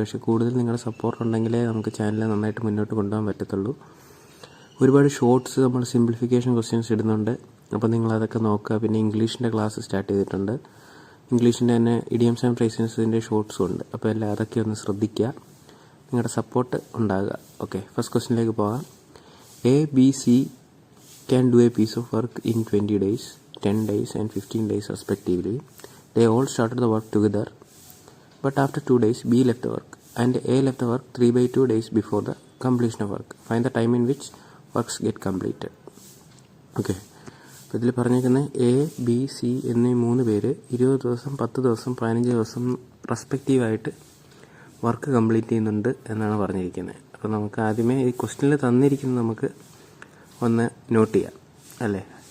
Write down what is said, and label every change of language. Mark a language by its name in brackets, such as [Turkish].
[Malayalam] പക്ഷേ കൂടുതൽ നിങ്ങളുടെ സപ്പോർട്ട് ഉണ്ടെങ്കിലേ നമുക്ക് ചാനൽ നന്നായിട്ട് മുന്നോട്ട് കൊണ്ടുപോകാൻ പറ്റത്തുള്ളൂ. ഒരുപാട് ഷോർട്സ് നമ്മൾ സിംപ്ലിഫിക്കേഷൻ ക്വസ്റ്റ്യൻസ് ഇടുന്നുണ്ട്. അപ്പോൾ നിങ്ങളതൊക്കെ നോക്കുക. പിന്നെ ഇംഗ്ലീഷിൻ്റെ ക്ലാസ് സ്റ്റാർട്ട് ചെയ്തിട്ടുണ്ട്. ഇംഗ്ലീഷിൻ്റെ തന്നെ ഇഡിയംസ് ആൻഡ് ഫ്രേസസിൻ്റെ ഷോർട്സും ഉണ്ട്. അപ്പോൾ എല്ലാം അതൊക്കെ ഒന്ന് ശ്രദ്ധിക്കുക. നിങ്ങളുടെ സപ്പോർട്ട് ഉണ്ടാകുക. ഓക്കെ, ഫസ്റ്റ് ക്വസ്റ്റ്യനിലേക്ക് പോകാം. [English] A, B, C can do a piece of work in 20 days, 10 days and 15 days respectively. They all started the work together, but after 2 days B left the work and A left the work 3/2 days before the completion of work. Find the time in which works get completed. [Malayalam] Okay, അപ്പോൾ ഇതിൽ പറഞ്ഞേക്കുന്നത് A, B, C എന്നീ 3 പേര് 20 ദിവസം, 10 ദിവസം, 15 ദിവസം റെസ്പെക്റ്റീവായിട്ട് work complete ചെയ്യുന്നുണ്ട് എന്നാണ് പറഞ്ഞിരിക്കുന്നത്. അപ്പോൾ നമുക്ക് ആദ്യമേ ഈ ക്വസ്റ്റ്യനിൽ തന്നിരിക്കുന്നത് നമുക്ക് ഒന്ന് നോട്ട് ചെയ്യാം അല്ലേ.